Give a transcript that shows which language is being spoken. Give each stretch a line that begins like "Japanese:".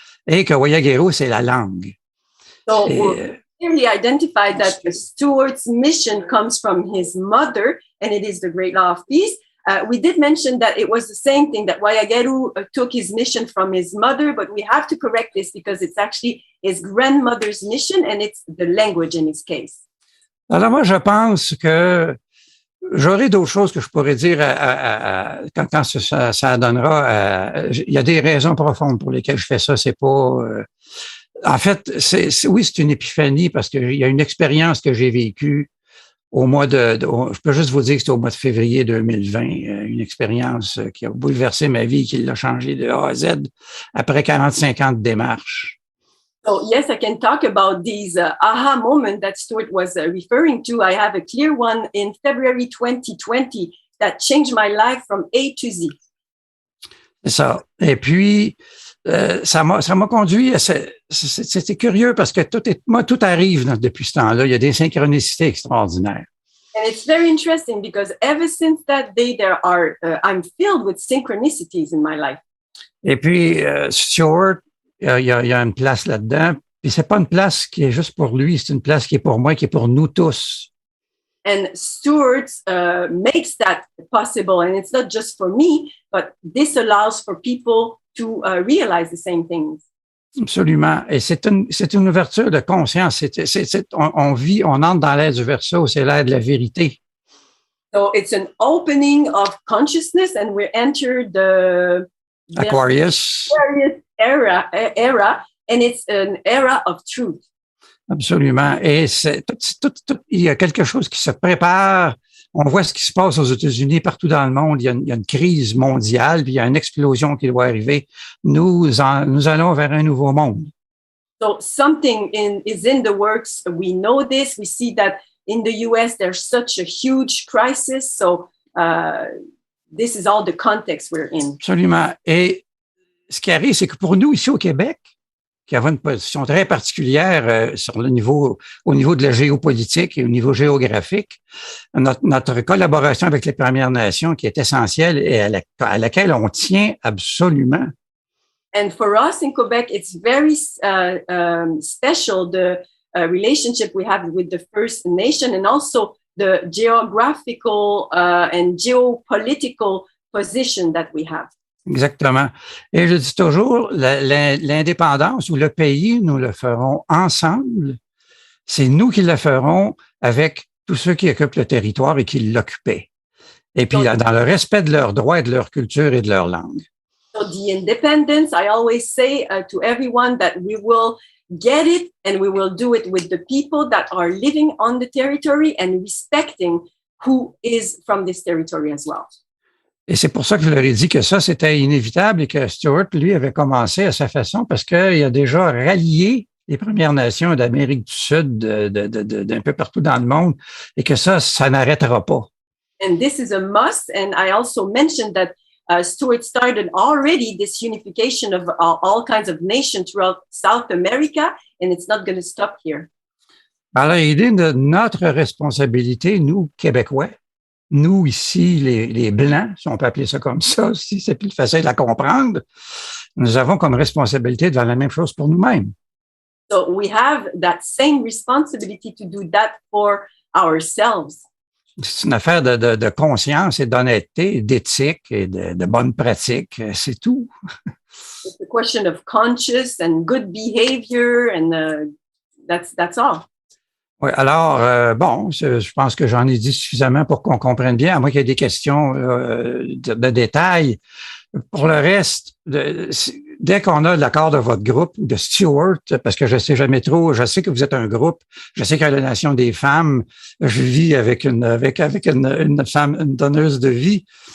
French: Et que Oyagero, c'est la langue.
English: So we clearly identified that Stuart's mission comes from his mother, and it is the great law of peace. We did mention that it was the same thing, that Wayageru took his mission from his mother, but we have to correct this because it's actually his grandmother's mission and it's the language in his case.
French: Alors moi, je pense que j'aurai d'autres choses que je pourrais dire quand ça donnera. Il y a des raisons profondes pour lesquelles je fais ça. C'est pas... en fait, oui, c'est une épiphanie parce qu'il y a une expérience que j'ai vécue au mois je peux juste vous dire que c'était au mois de février 2020, une expérience qui a bouleversé ma vie, qui l'a changé de A à Z après 45 ans de démarche.
English: So yes, I can talk about these aha moments that Stuart was referring to. I have a clear one in February 2020 that changed my life from A to Z.
French: C'est ça. Et puis, ça m'a conduit à c'était curieux parce que tout arrive depuis ce temps-là. Il y a des synchronicités extraordinaires.
English: And it's very interesting because ever since that day, I'm filled with synchronicities in my life.
French: Et puis, Stuart, il y a une place là-dedans. Puis c'est pas une place qui est juste pour lui, c'est une place qui est pour moi, qui est pour nous tous.
English: And Stuart makes that possible. And it's not just for me, but this allows for people to realize the same things.
French: Absolument. Et c'est une ouverture de conscience. On entre dans l'ère du verso, c'est l'ère de la vérité.
English: So it's an opening of consciousness and we enter the Aquarius era, and it's an era of truth.
French: Absolument. Et il y a quelque chose qui se prépare. On voit ce qui se passe aux États-Unis, partout dans le monde. Il y a une crise mondiale, puis il y a une explosion qui doit arriver. Nous allons vers un nouveau monde.
English: So something is in the works. We know this. We see that in the US, there's such a huge crisis. So this is all the context we're in.
French: Absolument. Et ce qui arrive, c'est que pour nous, ici au Québec, qui avons une position très particulière au niveau de la géopolitique et au niveau géographique, notre collaboration avec les Premières Nations qui est essentielle et à laquelle on tient absolument.
English: And for us in Quebec, it's very special, the relationship we have with the First Nation and also the geographical and geopolitical position that we have.
French: Exactement. Et je dis toujours, l'indépendance ou le pays, nous le ferons ensemble. C'est nous qui le ferons avec tous ceux qui occupent le territoire et qui l'occupaient. Et puis, dans le respect de leurs droits et de leur culture et de leur langue.
English: So the independence, I always say to everyone that we will get it and we will do it with the people that are living on the territory and respecting who is from this territory as well.
French: Et c'est pour ça que je leur ai dit que ça, c'était inévitable et que Stuart, lui, avait commencé à sa façon parce qu'il a déjà rallié les Premières Nations d'Amérique du Sud, d'un peu partout dans le monde, et que ça n'arrêtera pas.
English: And this is a must. And I also mentioned that Stuart started already this unification of all kinds of nations throughout South America, and it's not going to stop here.
French: Alors, il est de notre responsabilité, nous, Québécois, nous, ici, les Blancs, si on peut appeler ça comme ça, si c'est plus facile à comprendre, nous avons comme responsabilité de faire la même chose pour nous-mêmes.
English: So we have that same responsibility to do that for ourselves.
French: c'est une affaire de conscience et d'honnêteté, d'éthique et de bonnes pratiques. C'est tout.
English: It's a question of conscious and good behavior, and that's all.
French: Oui, alors, bon, je pense que j'en ai dit suffisamment pour qu'on comprenne bien, à moins qu'il y ait des questions de détails. Pour le reste, dès qu'on a l'accord de votre groupe, de Stuart, parce que je sais jamais trop, je sais que vous êtes un groupe, je sais qu'à la Nation des femmes, je vis avec une femme, une donneuse de vie.